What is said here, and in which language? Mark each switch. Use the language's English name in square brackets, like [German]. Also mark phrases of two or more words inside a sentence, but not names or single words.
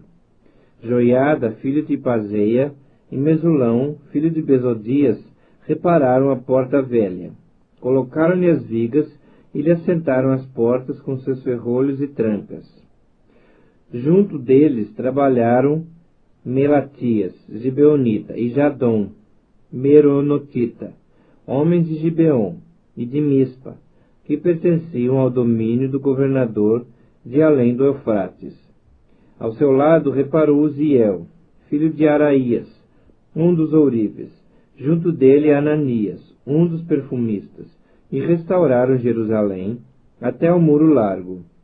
[Portuguese] Joiada, filho de Paseia, e Mesulão, filho de Besodias, repararam a porta velha. Colocaram-lhe as vigas e lhe assentaram as portas com seus ferrolhos e trancas. Junto deles trabalharam Melatias, gibeonita, e Jadom, meronotita, homens de Gibeon e de Mispa, que pertenciam ao domínio do governador de além do Eufrates. Ao seu lado reparou Uziel, filho de Araías, um dos ourives, junto dele Ananias, um dos perfumistas, e restauraram Jerusalém até ao muro largo.